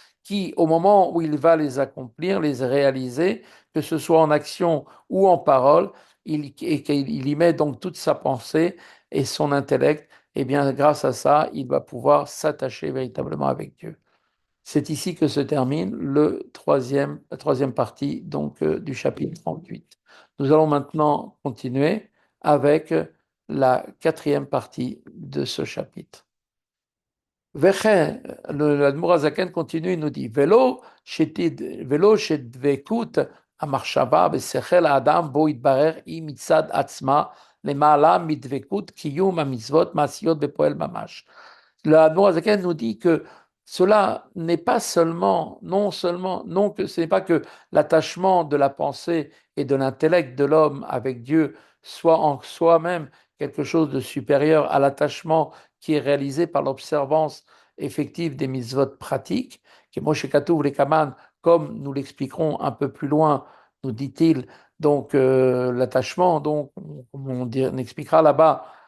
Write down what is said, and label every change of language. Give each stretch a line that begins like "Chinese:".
French: qui, au moment où il va les accomplir, les réaliser, que ce soit en action ou en parole, et qu'il y met donc toute sa pensée et son intellect, et bien grâce à ça, il va pouvoir s'attacher véritablement avec Dieu. C'est ici que se termine la troisième partie donc, du chapitre 38. Nous allons maintenant continuer avec la quatrième partie de ce chapitre. L'Admour Azaken continue, il nous dit
Hebrew: Velo shedvekut המחשבה בשכל האדם בו יתברר היא מצד עצמה למעלה מדבקות קיום המצוות מעשיות בפועל ממש.
French: L'Admour Azaken nous dit que cela n'est pas seulement, non que ce n'est pas que l'attachement de la pensée et de l'intellect de l'homme avec Dieu soit en soi-même quelque chose de supérieur à l'attachement qui est réalisé par l'observance effective des mitzvot pratiques, qui Moshe Katuv les Kaman, comme nous l'expliquerons un peu plus loin, nous dit-il, donc l'attachement, donc on expliquera là-bas,